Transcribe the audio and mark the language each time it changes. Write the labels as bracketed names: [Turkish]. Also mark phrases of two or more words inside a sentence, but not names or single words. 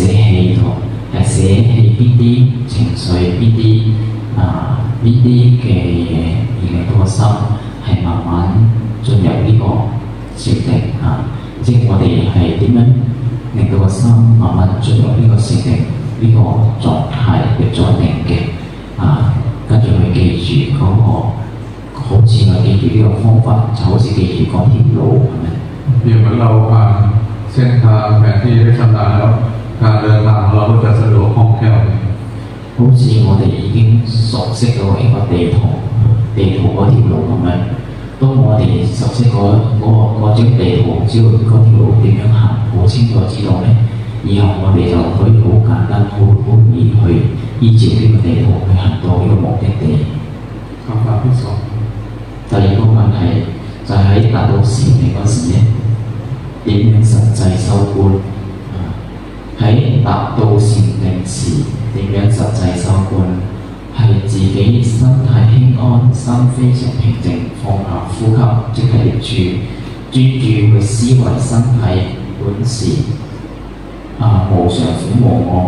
[Cantonese] 棄咗，係捨棄邊啲情緒，邊啲嘅嘢，而令到個心係慢慢進入呢個禪定即係我哋係點樣令到個心慢慢進入呢個禪定呢個狀態嘅在定嘅跟住去記住嗰個，好似我記住呢個方法，就好似記住嗰條路咁樣。 [Thai] เปรียบเหมือนเราผ่านเส้นทางแผนที่ได้ชำนาญแล้วการเดินทางของเราก็จะสะดวกคล่องแคล่ว [Cantonese] 好似我哋已經熟悉到一個地圖嗰條路咁樣。當我哋熟悉嗰張地圖，知道嗰條路點樣行，好清楚知道咧，以後我哋就可以好簡單、好容易去依照呢個地圖去行到呢個目的地。 [Thai] คำถามที่สอง [Cantonese] 第二個問題就係喺達到禪定嗰時咧，點樣實際修觀？喺達到禪定時，點樣實際修觀？係自己身體輕安，心非常平靜，放下呼吸，即係力處，專注去思維身體本是無常苦無我嗎？